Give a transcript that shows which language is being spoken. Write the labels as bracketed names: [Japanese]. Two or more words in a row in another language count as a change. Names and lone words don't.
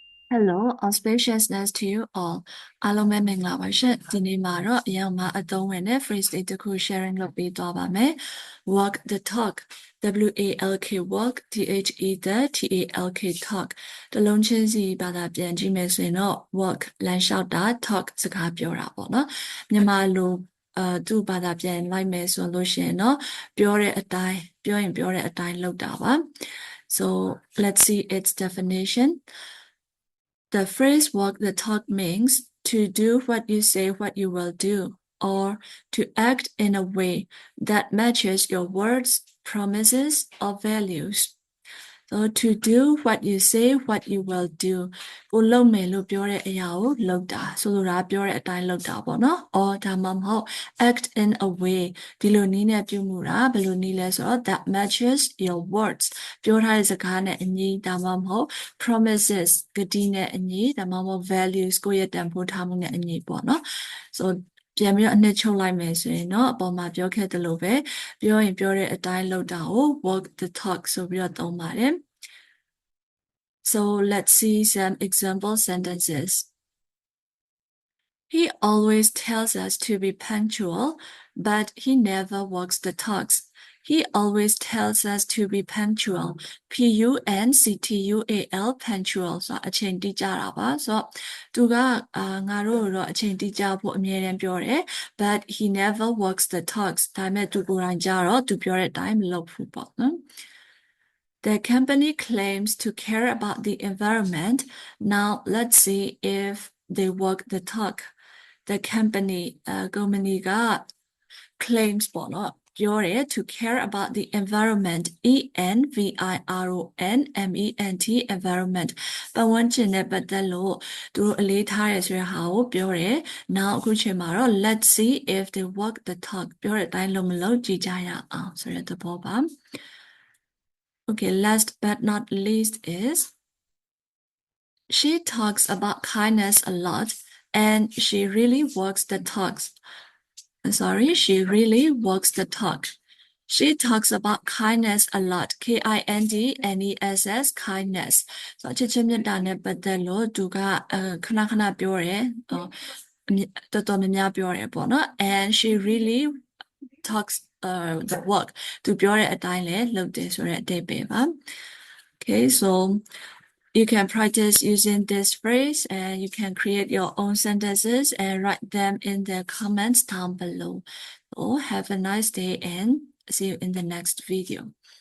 [English] Hello, auspiciousness to you all. [Burmese] အားလုံးပဲမင်္ဂလာပါရှင်။ဒီနေ့မှာတော့အရင်ကအသုံးဝင်တဲ့ phrase လေးတစ်ခု sharing လုပ်ပေးသွားပါမယ်။ [English] Walk the talk. WALK walk THE the TALK talk [Burmese] တလုံးချင်းစီဘာသာပြန်ကြည့်မယ်ဆိုရင်တော့ walk လမ်းလျှောက်တာ [English] talk [Burmese] စကားပြောတာပေါ့နော်။မြန်မာလိုသူ့ဘာသာပြန်လိုက်မယ်ဆိုလို့ရှိရင်တော့ပြောတဲ့အတိုင်းပြောရင်ပြောတဲ့အတိုင်းလုပ်တာပါ။ [English] So let's see its definition.The phrase walk the talk means to do what you say what you will do, or to act in a way that matches your words, promises, or values. So to do what you say what you will do. [Burmese] ကိုလုပ်မယ်လို့ပြောတဲ့အရာကိုလုပ်တာဆိုလိုတာပြောတဲ့အတိုင်းလုပ်တာပေါ့နော် or ဒါမှမဟုတ် [English] act in a [Burmese] way ဒီလိုနည်းနဲ့ပြုမှုတာဘယ်လိုနည်းလဲဆိုတော့ [English] that matches your words [Burmese] ပြောထားတဲ့စကားနဲ့အညီဒါမှမဟုတ် promises ဂတိနဲ့အညီဒါမှမဟုတ် values ကိုယ့်ရဲ့တန်ဖိုးထားမှုနဲ့အညီပေါ့နော် so ပြန်ပြီးတော့အနှစ်ချုပ်လိုက်မယ်ဆိုရင်တော့အပေါ်မှာပြောခဲ့သလိုပဲပြောရင်ပြောတဲ့အတိုင်းလုပ်တာကို [English] walk the talk [Burmese] ဆိုပြီးတော့သုံးပါတယ် [English] So let's see some example sentences. He always tells us to be punctual, but he never walks the talks. He always tells us to be punctual. [Burmese] Punctual punctual ဆိုအချိန်တိကျတာပါဆိုတော့သူကငါတို့တော့အချိန်တိကျဖို့အမြဲတမ်းပြောတယ် [English] but he never walks the talks [Burmese] ဒါပေမဲ့သူကိုယ်တိုင်ကြတော့သူပြောတဲ့အတိုင်းမလုပ်ဘူးပေါ့နော် [English] The company claims to care about the environment. Now let's see if they walk the talk. The company က claims [Burmese] ပေါ့နော်ပြောတယ် [English] to care about the environment ENVIRONMENT environment ပတ်ဝန်းကျင် [Burmese] နဲ့ပတ်သက်လို့သူတို့အလေးထားရဆိုတဲ့ဟာကိုပြောတယ် now အခုချိန်မှာတော့ [English] let's see if they walk the talk [Burmese] ပြောတဲ့အတိုင်းလုံးမလုံးကြည့်ကြရအောင်ဆိုတဲ့သဘောပါ [English] Okay, last but not least is she talks about kindness a lot and she really walks the talks. She really walks the talk. She talks about kindness a lot. KINDNESS kindness. So [Burmese] ချစ်ချင်းမြတ်တာနဲ့ပတ်သက်လို့သူကခဏခဏပြောတယ်တော်တော်များများပြောတယ်ပေါ့နော် [English] and she really talks the work [Burmese] သူပြောတဲ့အတိုင်းလဲလုပ်တယ်ဆိုတဲ့အဓိပ္ပာယ်ပါ [English] Okay, so you can practice using this phrase and you can create your own sentences and write them in the comments down below. So have a nice day and see you in the next video.